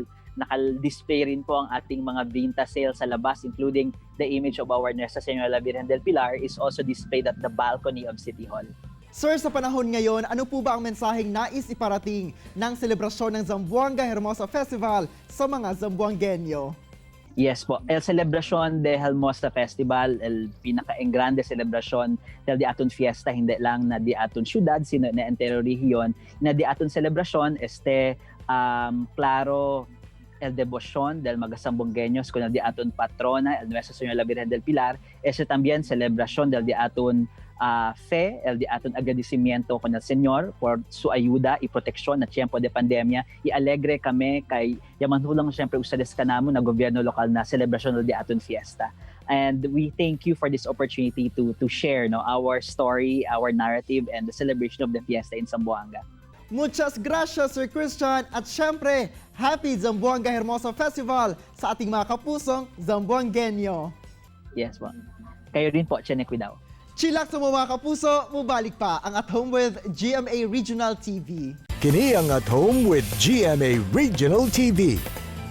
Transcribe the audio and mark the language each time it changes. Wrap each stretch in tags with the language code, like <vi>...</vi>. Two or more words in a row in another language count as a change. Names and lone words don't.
<tl>Naka-display rin po ang ating mga Vinta sale sa labas,</tl> <en>including the image of our Nuestra Señora Virgen del Pilar is also displayed at the balcony of City Hall.</en> <tl>Sir, sa panahon ngayon, ano po ba ang mensaheng nais iparating ng selebrasyon ng Zamboanga Hermosa Festival sa mga Zamboangueño? Yes po,</tl> <cbk>el Celebración de Hermosa Festival, el pinaka-engrande celebrasyon del di aton fiesta,</cbk> <tl>hindi lang</tl> <cbk>na di aton syudad, sino na entero rehiyon, na di aton celebrasyon, claro, el devoción del mga Zamboangueños con el di aton patrona, el Nuestra Señora Virgen del Pilar, también celebración del di aton fe, el di aton agradecimiento con el Señor por su ayuda y proteksyon na tiempo de pandemia. I-alegre kami kay yamanhulang siyempre usades kanamo na gobyerno lokal na celebrasyon del di aton fiesta.</cbk> <en>And we thank you for this opportunity to share our story, our narrative, and the celebration of the fiesta in Zamboanga.</en> <cbk>Muchas gracias,</cbk> <tl>Sir Christian, at syempre, Happy Zamboanga Hermosa Festival sa ating mga kapusong Zamboangueño. Yes po. Kayo rin po, Chenek Widao.</tl> <ceb>Chillax sa mga kapuso, mubalik pa ang At Home with GMA Regional TV. Kini ang At Home with GMA Regional TV.</ceb>